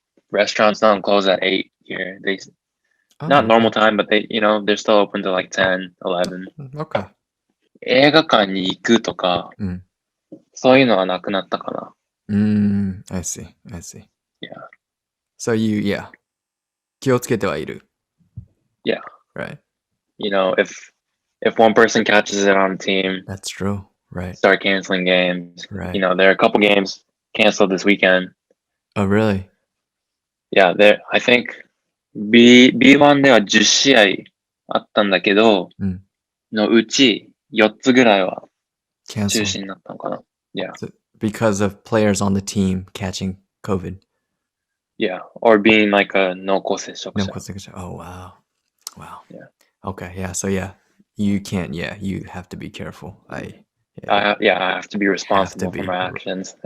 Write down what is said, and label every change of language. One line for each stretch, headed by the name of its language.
English: Restaurants don't close at 8 here. Not normal time, but they're still open to like 10, 11. Okay.
Japanese: 映画館に行くとか、そういうのはなくなったかな。
English: I see. Yeah. So you,
Japanese: 気をつけてはいる.
English: Yeah. Right. If one person catches it on the team, that's true. Right. Start canceling games. Right. There are a couple games canceled this weekend. Oh, really? Yeah, I think
Japanese: B1 では10試合あったんだけど、のうち4つぐらいは中止になったのかな。
English: Yeah. So, because of players on the team catching COVID. Yeah, or being like a 濃厚接触者. Oh, wow. Yeah. Okay, yeah, so you can't, you have to be careful. I have to be responsible for my actions.